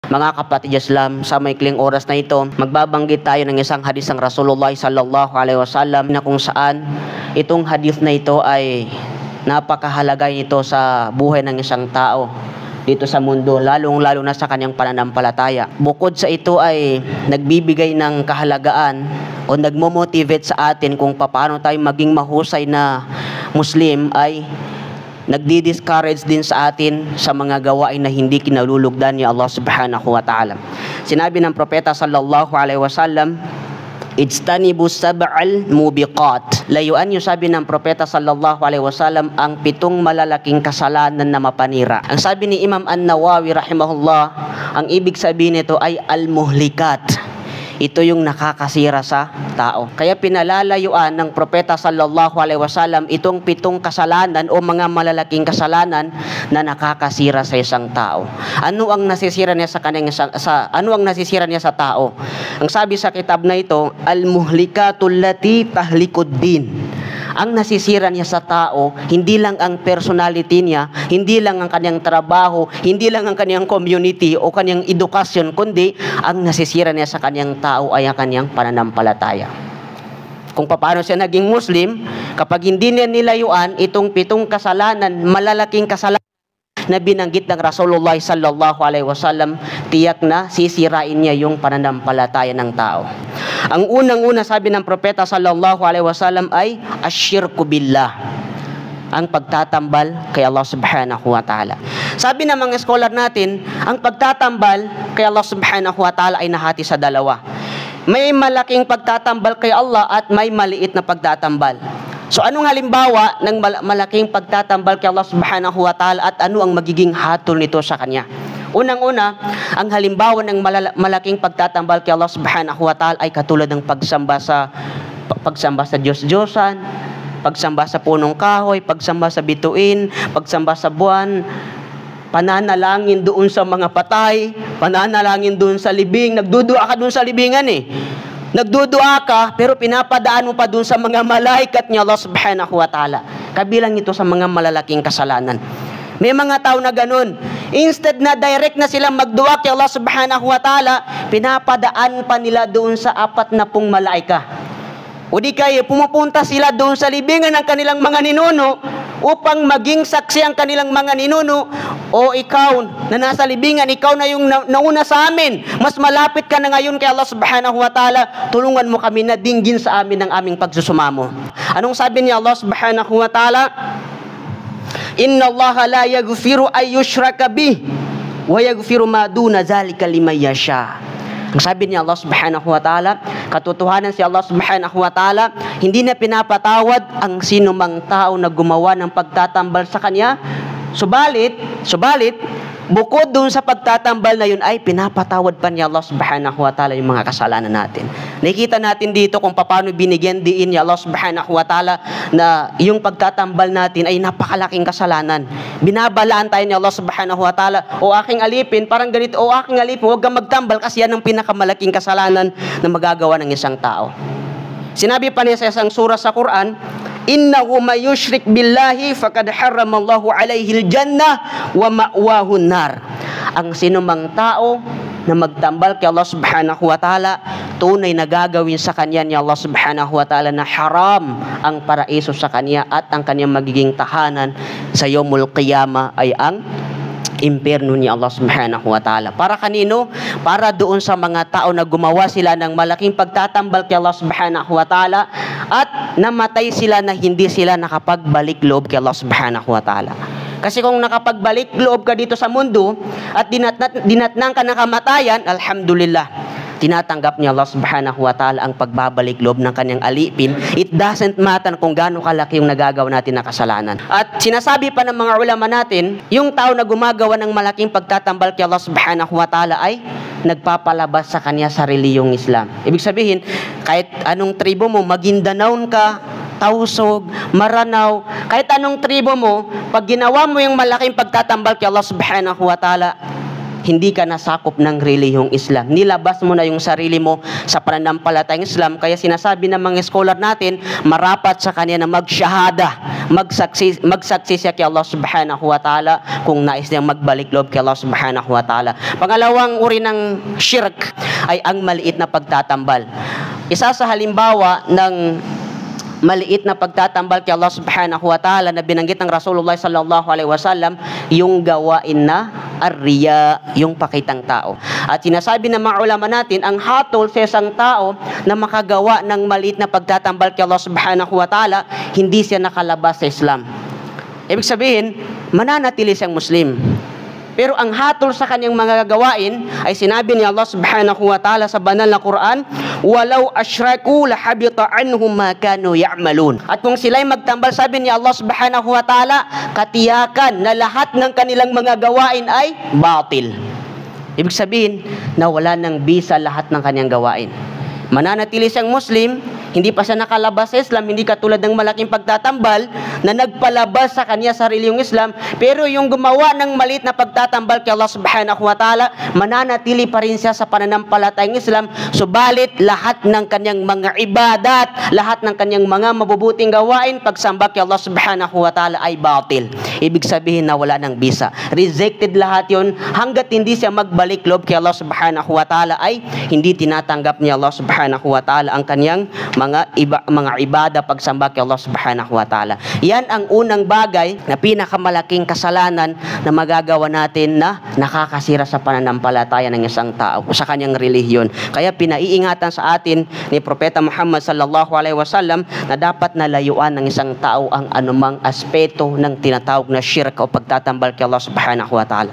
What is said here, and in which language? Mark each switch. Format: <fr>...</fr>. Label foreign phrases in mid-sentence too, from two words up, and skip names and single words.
<tl>Mga kapatid Islam, sa maikling oras na ito, magbabanggit tayo ng isang hadis ng Rasulullah</tl> <ar>صلى الله عليه وسلم</ar> <tl>na kung saan itong hadis na ito ay napakahalaga nito sa buhay ng isang tao dito sa mundo, lalong-lalo na sa kanyang pananampalataya. Bukod sa ito ay nagbibigay ng kahalagaan o nagmo-motivate sa atin kung paano tayo maging mahusay na Muslim, ay nagdi-discourage din sa atin sa mga gawain na hindi kinalulugdan ni Allah</tl> <ar>سبحانه وتعالى.</ar> <tl>Sinabi ng propeta</tl> <ar>صلى الله عليه وسلم, "اجتنبوا السبع الموبقات."</ar> <tl>Layuan niyo, sabi ng propeta</tl> <ar>صلى الله عليه وسلم,</ar> <tl>ang 7 malalaking kasalanan na mapanira. Ang sabi ni Imam An-Nawawi rahimahullah, ang ibig sabihin nito ay al-muhlikat. Ito yung nakakasira sa tao. Kaya pinalalayuan ng propeta</tl> <ar>صلى الله عليه وسلم</ar> <tl>itong 7 kasalanan o mga malalaking kasalanan na nakakasira sa isang tao. Ano ang nasisira niya sa tao? Ang sabi sa kitab na ito,</tl> <ar>المهلكات التي تهلك الدين.</ar> <tl>Ang nasisira niya sa tao, hindi lang ang personality niya, hindi lang ang kanyang trabaho, hindi lang ang kanyang community o kanyang edukasyon, kundi ang nasisira niya sa kanyang tao ay ang kanyang pananampalataya. Kung paano siya naging Muslim, kapag hindi niya nilayuan itong 7 kasalanan, malalaking kasalanan na binanggit ng Rasulullah</tl> <ar>صلى الله عليه وسلم,</ar> <tl>tiyak na sisirain niya yung pananampalataya ng tao. Ang unang-una, sabi ng propeta</tl> <ar>صلى الله عليه وسلم,</ar> <tl>ay</tl> <ar>الشرك بالله,</ar> <tl>ang pagtatambal kay Allah</tl> <ar>سبحانه وتعالى.</ar> <tl>Sabi ng mga scholar natin, ang pagtatambal kay Allah</tl> <ar>سبحانه وتعالى</ar> <tl>ay nahati sa dalawa. May malaking pagtatambal kay Allah at may maliit na pagtatambal. So anong halimbawa ng malaking pagtatambal kay Allah</tl> <ar>سبحانه وتعالى</ar> <tl>at ano ang magiging hatol nito sa kanya? Unang-una, ang halimbawa ng malaking pagtatambal kay Allah</tl> <ar>سبحانه وتعالى</ar> <tl>ay katulad ng pagsamba sa Diyos-Diyosan, pagsamba sa punong kahoy, pagsamba sa bituin, pagsamba sa buwan, pananalangin doon sa mga patay, pananalangin doon sa libing. Nagdudua ka doon sa libingan Nagdudua ka, pero pinapadaan mo pa dun sa mga malaikat ni Allah</tl> <ar>سبحانه وتعالى.</ar> <tl>Kabilang ito sa mga malalaking kasalanan. May mga tao na ganun. Instead na direct na silang magdua kay Allah</tl> <ar>سبحانه وتعالى,</ar> <tl>pinapadaan pa nila doon sa 40 malaika. O di kaya pumupunta sila doon sa libingan ng kanilang mga ninuno upang maging saksi ang kanilang mga ninuno. O ikaw na nasa libingan, ikaw na yung nauna sa amin. Mas malapit ka na ngayon kay Allah</tl> <ar>سبحانه وتعالى.</ar> <tl>Tulungan mo kami na dinggin sa amin ang aming pagsusumamo. Anong sabi ni Allah</tl> <ar>سبحانه وتعالى? إن الله لا يغفر أن يشرك به ويغفر ما دون ذلك لمن يشاء.</ar> <tl>Ang sabi ni Allah</tl> <ar>سبحانه وتعالى,</ar> <tl>katotohanan si Allah</tl> <ar>سبحانه وتعالى,</ar> <tl>hindi na pinapatawad ang sino mang tao na gumawa ng pagtatambal sa kanya. Subalit, bukod doon sa pagtatambal na yun ay pinapatawad pa ni Allah</tl> <ar>سبحانه وتعالى</ar> <tl>yung mga kasalanan natin. Nakikita natin dito kung paano binigyan diin ni Allah</tl> <ar>سبحانه وتعالى</ar> <tl>na yung pagtatambal natin ay napakalaking kasalanan. Binabalaan tayo ni Allah</tl> <ar>سبحانه وتعالى,</ar> <tl>o aking alipin, parang ganito, o aking alipin, huwag kang magtambal kasi yan ang pinakamalaking kasalanan na magagawa ng isang tao. Sinabi pa niya sa isang surah sa Quran,</tl> <ar>إنه من يشرك بالله فقد حرم الله عليه الجنة ومأواه النار.</ar> <tl>Ang sinumang tao na magtambal kay Allah</tl> <ar>سبحانه وتعالى,</ar> <tl>tunay na gagawin sa kanya ni Allah</tl> <ar>سبحانه وتعالى</ar> <tl>na haram ang paraiso sa kanya at ang kanyang magiging tahanan sa</tl> <ar>يوم القيامة</ar> <tl>ay ang impyerno ni Allah</tl> <ar>سبحانه وتعالى.</ar> <tl>Para kanino? Para doon sa mga tao na gumawa sila ng malaking pagtatambal kay Allah</tl> <ar>سبحانه وتعالى</ar> <tl>at namatay sila na hindi sila nakapagbalik loob kay Allah</tl> <ar>سبحانه وتعالى.</ar> <tl>Kasi kung nakapagbalik loob ka dito sa mundo at dinatnang ka ng kamatayan, alhamdulillah, tinatanggap ni Allah</tl> <ar>سبحانه وتعالى</ar> <tl>ang pagbabalik loob ng kanyang alipin.</tl> <en>It doesn't matter</en> <tl>kung gaano kalaki yung nagagawa natin na kasalanan. At sinasabi pa ng mga ulama natin, yung tao na gumagawa ng malaking pagtatambal kay Allah</tl> <ar>سبحانه وتعالى</ar> <tl>ay nagpapalabas sa kanya sa reliyong Islam. Ibig sabihin, kahit anong tribo mo, Magindanaon ka, Tausog, Maranao, kahit anong tribo mo, pag ginawa mo yung malaking pagtatambal kay Allah</tl> <ar>سبحانه وتعالى,</ar> <tl>hindi ka nasakop ng relihiyong Islam. Nilabas mo na yung sarili mo sa pananampalatayang Islam. Kaya sinasabi ng mga scholar natin, marapat sa kanya na magsyahada, magsaksi siya kay Allah</tl> <ar>سبحانه وتعالى</ar> <tl>kung nais niyang magbalik loob kay Allah</tl> <ar>سبحانه وتعالى.</ar> <tl>Pangalawang uri ng shirk ay ang maliit na pagtatambal. Isa sa halimbawa ng maliit na pagtatambal kay Allah</tl> <ar>سبحانه وتعالى</ar> <tl>na binanggit ng Rasulullah</tl> <ar>صلى الله عليه وسلم,</ar> <tl>yung gawain na ar-riya, yung pakitang tao. At sinasabi ng mga ulama natin, ang hatol sa isang tao na makagawa ng maliit na pagtatambal kay Allah</tl> <ar>سبحانه وتعالى,</ar> <tl>hindi siya nakalabas sa Islam. Ibig sabihin, mananatili siyang Muslim. Pero ang hatol sa kanyang mga gawain ay sinabi ni Allah</tl> <ar>سبحانه وتعالى</ar> <tl>sa banal na Quran,</tl> <ar>"ولو أشركوا لحبط عنهم ما كانوا يعملون."</ar> <tl>At kung sila'y magtambal, sabi ni Allah</tl> <ar>سبحانه وتعالى,</ar> <tl>katiyakan na lahat ng kanilang mga gawain ay batil. Ibig sabihin, nawala ng bisa lahat ng kanyang gawain. Mananatili siyang Muslim, hindi pa siya nakalabas sa Islam, hindi katulad ng malaking pagtatambal na nagpalabas sa kanya sarili yung Islam, pero yung gumawa ng maliit na pagtatambal kay Allah</tl> <ar>سبحانه وتعالى,</ar> <tl>mananatili pa rin siya sa pananampalatayang Islam, subalit lahat ng kanyang mga ibadat, lahat ng kanyang mga mabubuting gawain, pagsamba kay Allah</tl> <ar>سبحانه وتعالى</ar> <tl>ay batil. Ibig sabihin na wala ng bisa. Rejected lahat yun, hanggat hindi siya magbalik loob kay Allah</tl> <ar>سبحانه وتعالى</ar> <tl>ay hindi tinatanggap ni Allah</tl> <ar>سبحانه وتعالى</ar> <tl>ang kanyang mga ibada, pagsamba kay Allah</tl> <ar>سبحانه وتعالى.</ar> <tl>Yan ang unang bagay na pinakamalaking kasalanan na magagawa natin na nakakasira sa pananampalataya ng isang tao sa kanyang relihiyon. Kaya pinaiingatan sa atin ni Propeta Muhammad</tl> <ar>صلى الله عليه وسلم</ar> <tl>na dapat nalayuan ng isang tao ang anumang aspeto ng tinatawag na shirk o pagtatambal kay Allah</tl> <ar>سبحانه وتعالى.</ar>